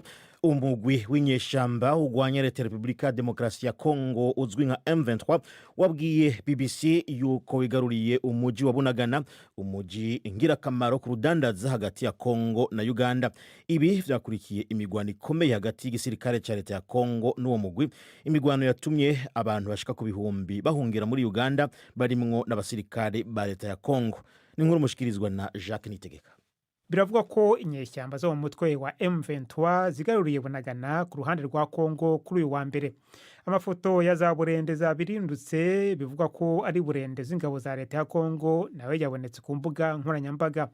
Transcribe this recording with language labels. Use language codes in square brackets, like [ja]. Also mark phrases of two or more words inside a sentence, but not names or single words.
[rn] Umugwi w'inyeshamba urwanya leta ya Repubulika ya Demokarasi ya Kongo uzwi nka M23 wabwiye BBC yuko wigaruriye umuji wa Bunagana, umuji ingirakamaro ku rudandaza hagati ya Kongo na Uganda. Ibi vyakurikiye imigwano ikomeye hagati y'igisirikare ca leta ya Kongo n'uwo mugwi, imigwano yatumye abantu bashika ku bihumbi bahungira muri Uganda barimwo n'abasirikare ba leta ya Kongo. Ni nkuru mushikirizwa na Jacques Nitegeka. [rw] Biravuga ko inyeshyamba zo mu mutwe wa M23 zigaruriye Bunagana ku ruhande rwa Kongo kuri uyu wa mbere. Amafoto ya za burende za birindutse bivuga ko ari burende z'ingabo za leta ya Kongo nawe yabonetse ku mbuga nkoranyambaga.